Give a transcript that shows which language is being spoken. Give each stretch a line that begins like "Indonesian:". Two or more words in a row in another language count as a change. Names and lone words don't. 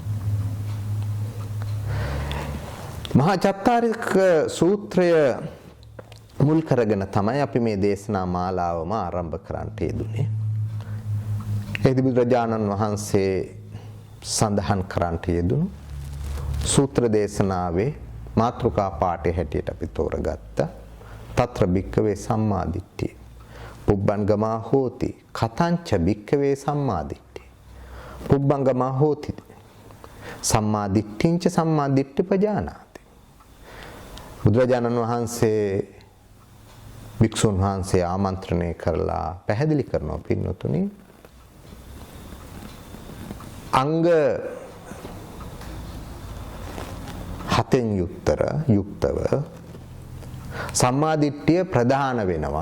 Sinhala: මහා චත්තාරික සූත්‍රය මුල් කරගෙන තමයි අපි මේ දේශනා මාලාවම ආරම්භ කරන්නට යෙදුනේ. එහිදී බුදුරජාණන් වහන්සේ සඳහන් කරන්නට යෙදුණු සූත්‍ර දේශනාවේ මාතෘකා පාඨය හැටියට අපි තෝරගත්තා.
Pali: తත්‍ර භික්ඛවේ සම්මා දිට්ඨිය. පුබ්බංගමා හෝති කතංච භික්ඛවේ සම්මා දිට්ඨිය. පුබ්බංගමා හෝති සම්මා දිට්ඨිංච සම්මා දිට්ඨි පජානාති.
Sinhala: බුදුරජාණන් වහන්සේ භික්ෂුන් වහන්සේ ආමන්ත්‍රණය කරලා පැහැදිලි කරනවා පින්නතුනි අංග 7න් යුක්තව සම්මා දිට්ඨිය ප්‍රධාන වෙනවා.